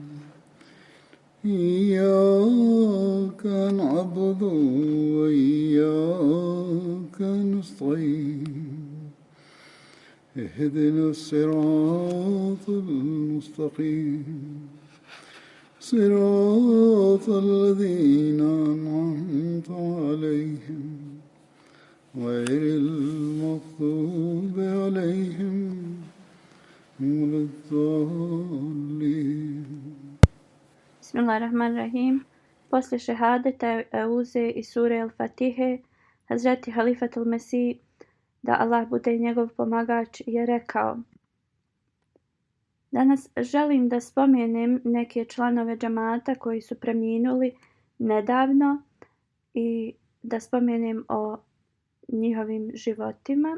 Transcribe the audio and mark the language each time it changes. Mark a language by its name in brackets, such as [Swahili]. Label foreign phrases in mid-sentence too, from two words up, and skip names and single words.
[Arabic] إياك نعبد وإياك نستعين اهدنا الصراط المستقيم صراط الذين أنعمت عليهم غير المغضوب عليهم ولا الضالين. Bismillahirrahmanirrahim. [Serbian] Posle šehadeta Euze i sure El-Fatihe, Hazreti Halifatul Mesih, da Allah bude njegov pomagač, je rekao: Danas želim da spomenem neke članove džamata koji su preminuli nedavno i da spomenem o njihovim životima.